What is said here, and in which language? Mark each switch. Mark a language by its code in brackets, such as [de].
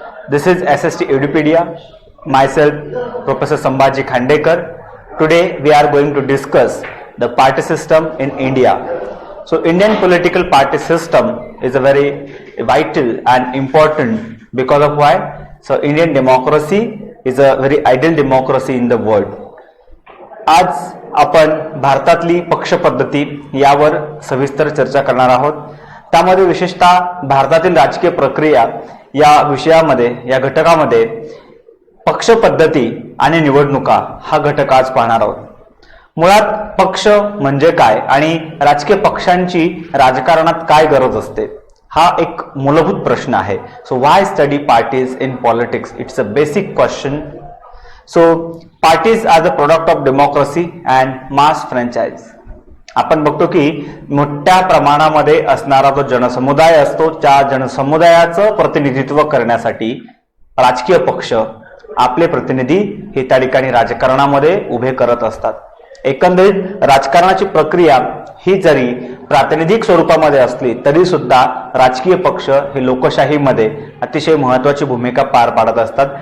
[en] This is SST Edupedia. Myself, Professor Sambhaji Khandekar. Today we are going to discuss the party system in India. So Indian political party system is a very vital and important because of why? So Indian democracy is a very ideal democracy in the world. [mr] आज आपण भारतातली पक्ष पद्धती यावर सविस्तर चर्चा करणार आहोत. त्यामध्ये विशेषतः भारतातील राजकीय प्रक्रिया या विषयामध्ये या घटकामध्ये पक्ष पद्धती आणि निवडणुका हा घटक आज पाहणार आहोत. मुळात पक्ष म्हणजे काय आणि राजकीय पक्षांची राजकारणात काय गरज असते हा एक मूलभूत प्रश्न आहे. [en] So why study parties in politics? It's a basic question. So parties are the product of democracy and mass franchise. [mr] आपण बघतो की मोठ्या प्रमाणामध्ये असणारा जो जनसमुदाय असतो त्या जनसमुदायाचं प्रतिनिधित्व करण्यासाठी राजकीय पक्ष आपले प्रतिनिधी हे त्या ठिकाणी राजकारणामध्ये उभे करत असतात. एकंदरीत राजकारणाची प्रक्रिया ही जरी प्रातिनिधिक स्वरूपामध्ये असली तरी सुद्धा राजकीय पक्ष हे लोकशाहीमध्ये अतिशय महत्त्वाची भूमिका पार पाडत असतात.